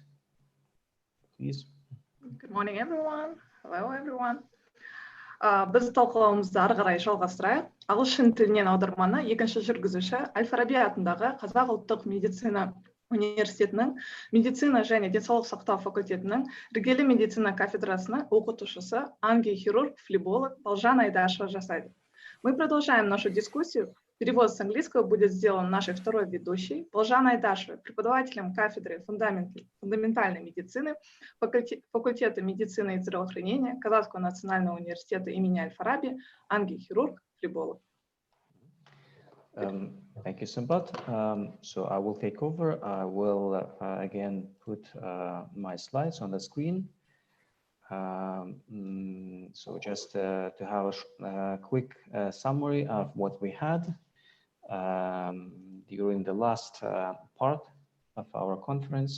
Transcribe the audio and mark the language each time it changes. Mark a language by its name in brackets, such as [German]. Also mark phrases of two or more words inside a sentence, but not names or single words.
[English] Please. Good morning, everyone. Hello, everyone. [Kazakh] Біз талқылауымызды ары қарай жалғастырайық. Ағылшын тілінен аударманы екінші жүргізуші Әл-Фараби атындағы Қазақ ұлттық медицина университетінің медицина және денсаулық сақтау факультетінің іргелі медицина кафедрасының оқытушысы ангиохирург, флеболог Балжан Айдашева жасайды. [Russian] Мы продолжаем нашу дискуссию. Перевод с английского будет сделан нашей второй ведущей Балжан Айдашевой, преподавателем кафедры фундаментальной медицины факультета медицины и здравоохранения Казахского национального университета имени Аль-Фараби, ангиохирург, флеболог. [English] Thank you, Sambat. So I will take over. I will again put my slides on the screen. So just to have a quick summary of what we had during the last part of our conference.